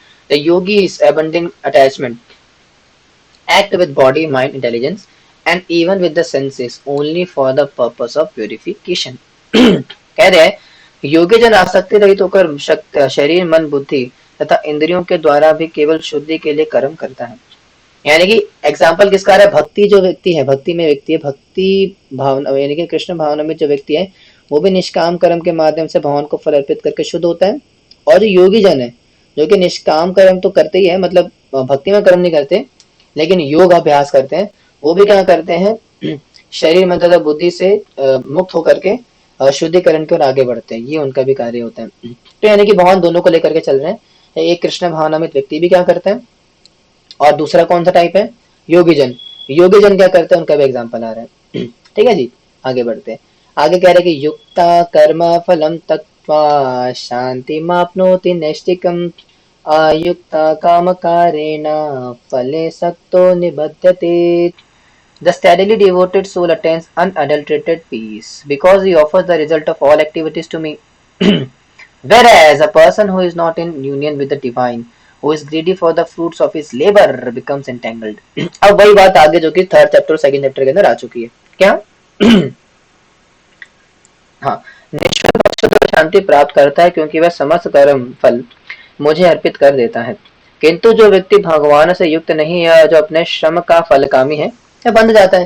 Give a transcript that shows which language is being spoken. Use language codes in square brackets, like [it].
[en] The yogis abandon attachment, act with body, mind, intelligence, and even with the senses only for the purpose of purification. [hi] कह रहे हैं योगी जन आसक्ति रहित होकर शरीर, मन, बुद्धि तथा इंद्रियों के द्वारा भी केवल शुद्धि के लिए कर्म करता है। यानी कि एग्जाम्पल किसका है, भक्ति जो व्यक्ति है, भक्ति में व्यक्ति है, भक्ति भावना यानी कि कृष्ण भावना में जो व्यक्ति है वो भी निष्काम कर्म के माध्यम से भगवान को फल अर्पित करके शुद्ध होता है। और जो योगी जन है जो कि निष्काम कर्म तो करते ही है, मतलब भक्ति में कर्म नहीं करते लेकिन योग अभ्यास करते हैं, वो भी क्या करते हैं, शरीर मन तथा बुद्धि से मुक्त होकर के शुद्धिकरण की ओर आगे बढ़ते हैं। ये उनका भी कार्य होता है। तो यानी कि भगवान दोनों को लेकर के चल रहे हैं। एक कृष्ण भावनामृत व्यक्ति भी क्या करते हैं, और दूसरा कौन सा टाइप है, योगी जन। योगी जन क्या करते हैं, उनका भी एग्जाम्पल आ रहा है। ठीक है जी, आगे बढ़ते हैं। आगे कह रहे हैं कि [sa] युक्ता कर्म फलम तत्वा शांति माप्नोति नैष्टिकम अयुक्ता कामकारेण फले सक्तो निबध्यते। [en] The steadily devoted soul attains unadulterated peace because he offers the result of all activities to me. Whereas a person who is not in union with the divine, who is greedy for the fruits of his labor, becomes entangled. [hi] अब वही बात आगे जो कि third chapter second chapter के अंदर आ चुकी है। क्या हाँ, निश्चल पक्ष तो शांति प्राप्त करता है क्योंकि वह समस्त कर्म फल मुझे अर्पित कर देता है। किंतु जो व्यक्ति भगवान से युक्त नहीं है, जो अपने श्रम का फलकामी है, यह बंध जाता है।